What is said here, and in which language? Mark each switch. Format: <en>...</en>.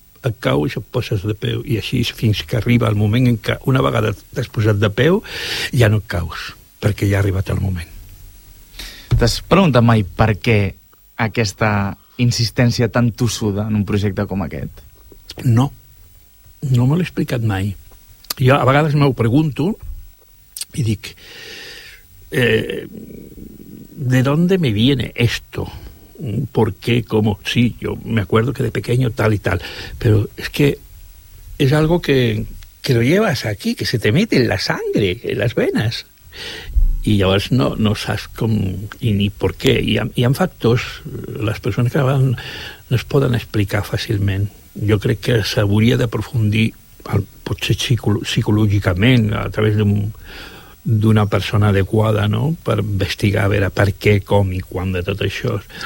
<ca>Et caus i et poses de peu, i així fins que arriba el moment en què una vegada t'has posat de peu ja no et caus, perquè ja ha arribat el moment. T'has preguntat mai per què aquesta insistència tan tossuda en un projecte com aquest? No me l'he explicat mai. Jo a vegades m'ho pregunto i dic,</ca> <es>¿de dónde me viene esto? ¿Por qué? ¿Cómo? Sí, yo me acuerdo que de pequeño tal y tal, pero es que es algo que lo llevas aquí, que se te mete en la sangre, en las venas, y</es> <ca>llavors no saps com i</ca> <es>ni por qué.</es> <ca>Hi ha factors, les persones que van no es poden explicar fàcilment. Jo crec que s'hauria d'aprofundir, potser psicològicament, a través d'una persona adequada, no?, per investigar, a veure per què, com i quan de tot això.</ca>